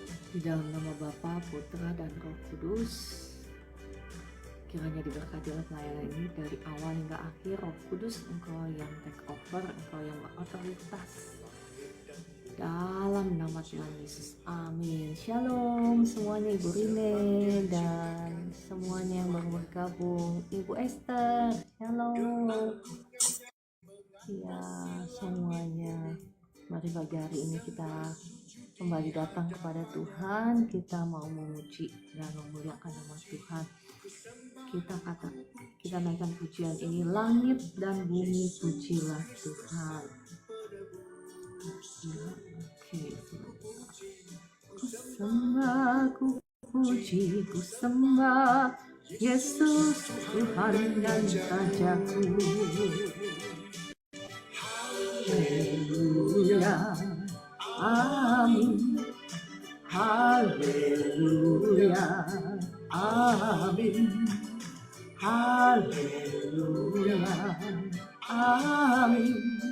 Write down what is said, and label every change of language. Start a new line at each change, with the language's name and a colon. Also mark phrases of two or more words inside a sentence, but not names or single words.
Indonesian: Di dalam nama Bapa, Putra, dan Roh Kudus, kiranya diberkati oleh pelayanan ini dari awal hingga akhir. Roh Kudus, Engkau yang
English: take over,
Indonesian: Engkau yang berotoritas. Dalam nama Tuhan Yesus, amin. Shalom semuanya, Ibu Rine dan semuanya yang baru bergabung, Ibu Esther, shalom. Ya, semuanya. Mari pagi hari ini kita kembali datang kepada Tuhan. Kita mau memuji dan memuliakan nama Tuhan. Kita naikkan pujian ini, langit dan bumi pujilah Tuhan. Ku sembah, ku puji, ku sembah Yesus Tuhan dan Rajaku. Haleluya, amin. Haleluya, amin. Haleluya, amin.